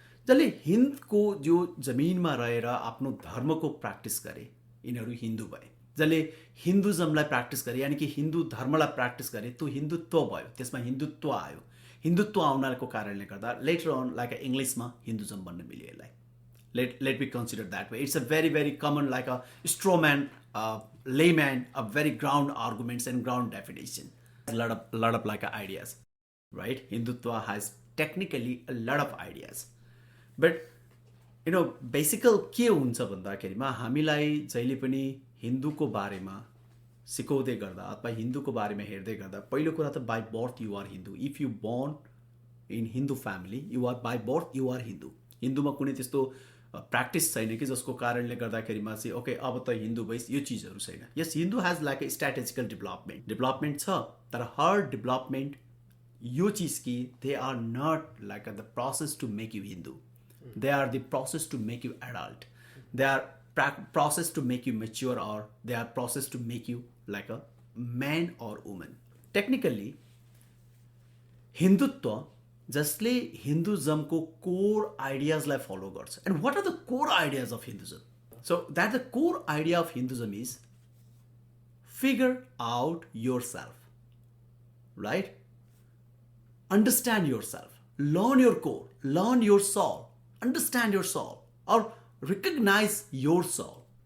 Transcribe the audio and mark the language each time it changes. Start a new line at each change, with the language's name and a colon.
Nepali: जसले हिन्दको जो जमिनमा रहेर आफ्नो धर्मको प्र्याक्टिस गरे यिनीहरू हिन्दू भए. जसले हिन्दुजमलाई प्र्याक्टिस गरे यानि कि हिन्दू धर्मलाई प्र्याक्टिस गरे त्यो हिन्दुत्व भयो, त्यसमा हिन्दुत्व आयो. हिन्दुत्व आउनको कारणले गर्दा लेटर अन लाइक इङ्ग्लिसमा हिन्दुजम भन्न मिल्यो यसलाई.
English: Let me consider that way. It's a very, very common, like a straw man, layman, a very ground arguments and ground definition. A lot of like ideas, right? Hindutva has technically a lot of ideas, but basically
Nepali: के हुन्छ भन्दाखेरिमा हामीलाई जहिले पनि हिन्दूको बारेमा सिकाउँदै गर्दा अथवा हिन्दूको बारेमा हेर्दै गर्दा पहिलो कुरा त
English: by birth you are Hindu. If you born in Hindu family, you are by birth you are Hindu.
Nepali: हिन्दूमा कुनै त्यस्तो प्र्याक्टिस छैन कि जसको कारणले गर्दाखेरिमा चाहिँ ओके अब त हिन्दू भइस, यो चिजहरू छैन.
English: yes, Hindu has like a strategical development
Nepali: छ, तर
English: हर डेभलपमेन्ट यो चिज कि they are not like the process to make you Hindu. They are the process to make you adult. They are process to make you mature, और they are process to make you like a man और woman.
Nepali: Technically Hindutva जसले हिन्दुजमको core आइडियाजलाई follow गर्छ.
English: And what are the core ideas of Hinduism? So that the core idea of Hinduism is figure out your self, right? Understand your self, learn your core, learn your soul, understand your soul, और recognise your soul.